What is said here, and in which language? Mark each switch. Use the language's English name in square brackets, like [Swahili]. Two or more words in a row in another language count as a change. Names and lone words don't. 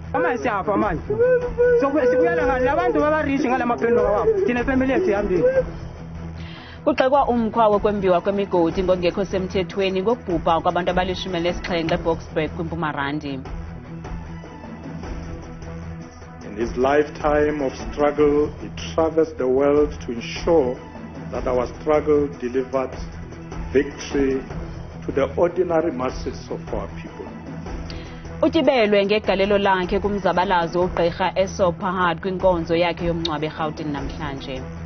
[Zulu] Sifuna siyafa manje. Sikuyela ngani labantu babarishi ngalamaqondo wabo. Thina family yethu ihambile. [Xhosa] Kuxekwa umkhwa wokwembiwa kwemigodi ngokungekho semthethweni ngokubhubha kwabantu abali-17 eBoksburg kwiMpumalanga. [English] In his lifetime of struggle, he traversed the world to ensure that our struggle delivered victory to the ordinary masses of our people. [Xhosa] Utibelwe ngegalelo lakhe kumzabalazo uGqi Essop Pahad kwinkonzo yakhe yomngcwabo eGauteng namhlanje.